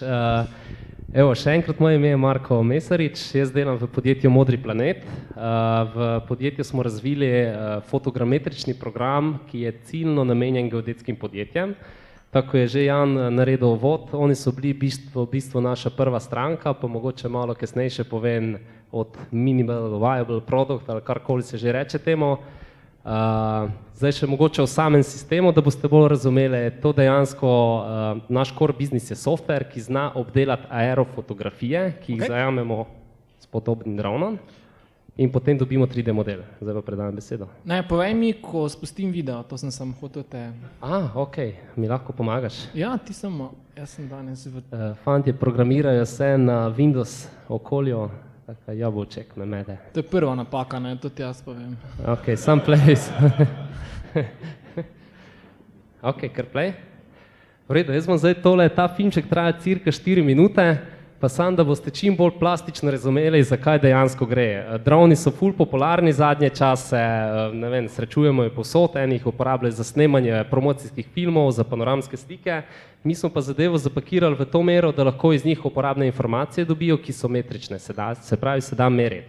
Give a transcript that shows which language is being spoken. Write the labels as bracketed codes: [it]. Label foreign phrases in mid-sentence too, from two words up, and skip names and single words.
[sl] Še enkrat, moje ime je Marko Mesarič, jaz delam v podjetju Modri planet. V podjetju smo razvili fotogrametrični program, ki je ciljno namenjen geodetskim podjetjem. Tako je že Jan naredil uvod, oni so bili v bistvu naša prva stranka, pa mogoče malo kasneje še povem od [en] minimal viable product [sl] ali karkoli se že reče temu. Zdaj še mogoče v samem sistemu, da boste bolj razumeli, to dejansko naš [en] core business [sl] je software, ki zna obdelati aerofotografije, ki jih zajamemo s podobnim dronom in potem dobimo 3D model. Zdaj pa predam besedo. Ne, povej mi, ko spustim video, to sem hotel te... Ok, mi lahko pomagaš? Ja, jaz sem danes Fantje programirajo se na Windows okolju, tako jabolček me mede. To je prva napaka, tudi jaz povem. [en] Ok, some place. [sl] Ok, kar play. V redu, jaz bom zdaj ta filmček traja cirka 4 minute. pa sam, da boste čim bolj plastično razumeli, zakaj dejansko gre. Droni so ful popularni zadnje čase, ne vem, srečujemo jo povsod, enih uporabljajo za snemanje promocijskih filmov, za panoramske slike, mi smo pa zadevo zapakirali v to mero, da lahko iz njih uporabne informacije dobijo, ki so metrične, se pravi, se da meriti.